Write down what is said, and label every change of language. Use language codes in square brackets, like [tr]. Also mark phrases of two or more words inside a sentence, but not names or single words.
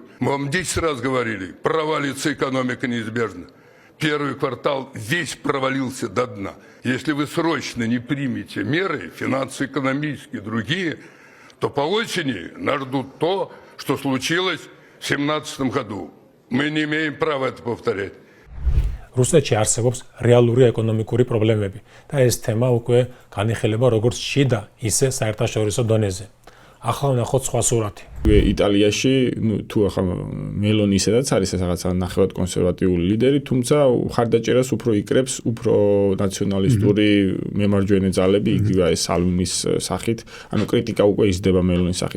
[ru] Мы вам 10 раз говорили, провалится экономика неизбежно. Первый квартал весь провалился до дна. Если вы срочно не примете меры, финансово-экономические и другие, то по осени нас ждут то, что случилось в 2017 году. Мы не имеем права это повторять. [ka] რუსეთში არსებობს რეალური ეკონომიკური პრობლემები და ეს თემა უკვე განიხილება როგორც შიდა, ისე საერთაშორისო დონეზე. ახლა ნახოთ სხვა სურათი. იტალიაში, თუ ახლა მელონი ისედაც არის რაღაცა ნახევარად კონსერვატიული ლიდერი, თუმცა ხარდაჭერას უფრო იკრებს, უფრო ნაციონალისტური მემარჯვენე ძალები, იგივე ეს სალვინის სახით, ანუ კრიტიკა უკვე იზრდება მელონის სახით.